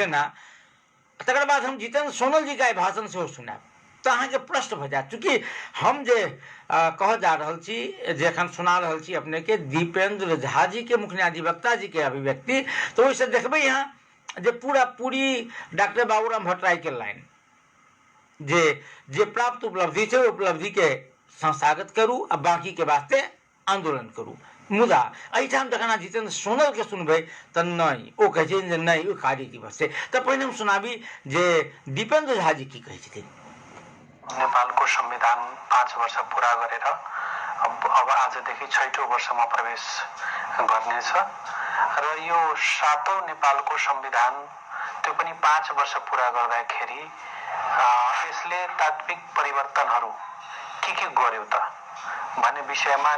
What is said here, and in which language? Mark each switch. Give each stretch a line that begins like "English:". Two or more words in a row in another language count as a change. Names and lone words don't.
Maithili: जेना तकर बाद हम जितेंद्र सोनल जी का भाषण से सुनाब तो अहाँ के प्रश्न हो जाए चूँकि हम जे कह जा रहल छी जे एखन सुना रहल छी अपने के दीपेंद्र झा जी के मुख्य न्यायाधिवक्ता जी के अभिव्यक्ति तो ओहिसे देखबै यहाँ जे पूरी डॉक्टर बाबूराम भट्टराई के लाइन जे जे प्राप्त उपलब्धि है उपलब्धि के संस्थागत करू आ बाकी के वास्ते आंदोलन करू मुदा एहिठाम जखन जितेंद्र सोनल के सुनबै तऽ नहीं ओ कहै छै जे नहीं ओ कार्य दिवस छै तऽ पहिने हम सुनाबी जे दीपेंद्र झा जी की कहै छथिन।
Nepali: नेपालको संविधान 5 वर्ष पूरा गरेर अब आजदेखि 6औं वर्षमा प्रवेश गर्नेछ र यो 7औं नेपालको संविधान त्यो पनि 5 वर्ष पूरा गर्दाखेरि यसले तात्विक परिवर्तनहरू के गर्यो त भन्ने विषयमा